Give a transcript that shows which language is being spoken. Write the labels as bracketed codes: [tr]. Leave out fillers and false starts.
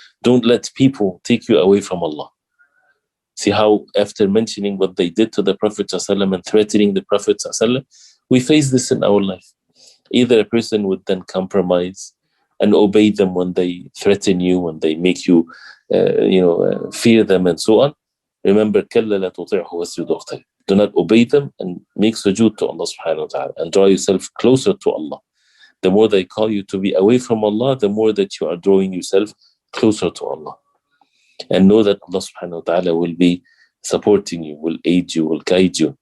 [en] Don't let people take you away from Allah. See how after mentioning what they did to the Prophet ﷺ and threatening the Prophet ﷺ, we face this in our life. Either a person would then compromise and obey them when they threaten you, when they make you, fear them and so on. Remember, [ar] كَلَّا لَا تُطِعْهُ وَاسْجُدْ وَاقْتَرِب. [en] Do not obey them and make sujood to Allah subhanahu wa ta'ala and draw yourself closer to Allah. The more they call you to be away from Allah, the more that you are drawing yourself closer to Allah. And know that Allah subhanahu wa ta'ala will be supporting you, will aid you, will guide you.